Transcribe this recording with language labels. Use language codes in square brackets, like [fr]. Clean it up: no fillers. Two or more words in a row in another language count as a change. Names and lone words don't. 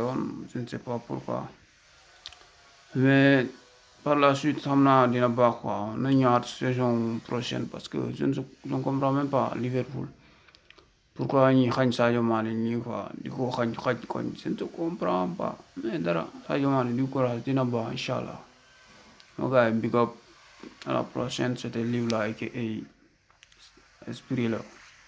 [fr] woon je ne sais pas pourquoi mais par la suite [wo] xam naa dina baax [fr] quoi [wo] na ñëwaat [fr] saison prochaine parce que je ne comprends même pas Liverpool pourquoi [wo] ñuy xañ Sadio Mané nii [fr] quoi [wo] di ko xañ koñ [fr] je ne comprends pas mais [wo] dara Sadio Mané du [fr] courage [wo] dina baax [ar] incha allah [wo] moo gars yi [en] big up [fr] à la prochaine c'était Live là aka Esprit là